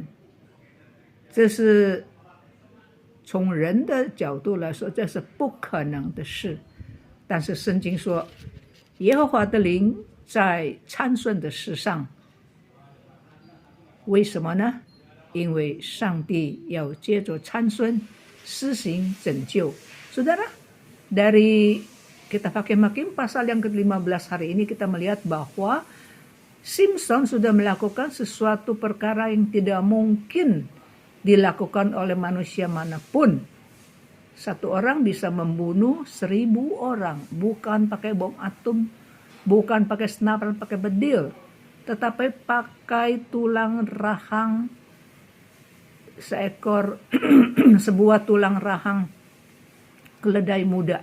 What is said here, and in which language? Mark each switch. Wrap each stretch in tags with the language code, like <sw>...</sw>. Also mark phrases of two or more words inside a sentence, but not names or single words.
<zh>这是从人的角度来说，这是不可能的事。但是圣经说，耶和华的灵在参孙的事上。为什么呢？因为上帝要借着参孙施行拯救。</zh> <id>Saudara, dari kita Hakim-Hakim pasal yang ke-15 hari ini kita melihat bahwa Simson sudah melakukan sesuatu perkara yang tidak mungkin dilakukan oleh manusia manapun. Satu orang bisa membunuh 1000 orang, bukan pakai bom atom, bukan pakai senapan, pakai bedil, tetapi pakai tulang rahang seekor sebuah tulang rahang keledai muda.</id>